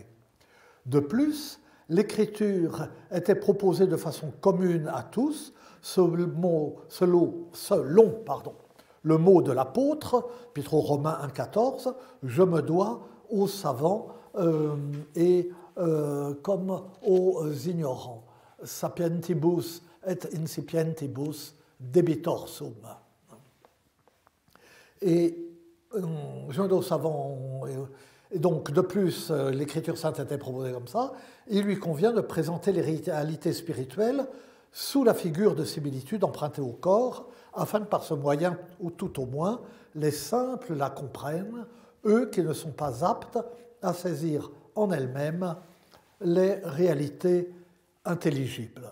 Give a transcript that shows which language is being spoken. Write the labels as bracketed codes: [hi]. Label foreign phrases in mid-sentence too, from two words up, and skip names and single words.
[fr] De plus, l'Écriture était proposée de façon commune à tous, selon le mot de l'apôtre, Épître aux Romains 1,14, « Je me dois aux savants comme aux ignorants. [la] Sapientibus et incipientibus debitor sum. [fr] » Et je me dois aux savants. Et donc, de plus, l'Écriture sainte était proposée comme ça. Il lui convient de présenter les réalités spirituelles sous la figure de similitudes empruntées au corps, afin que par ce moyen, ou tout au moins, les simples la comprennent, eux qui ne sont pas aptes à saisir en elles-mêmes les réalités intelligibles.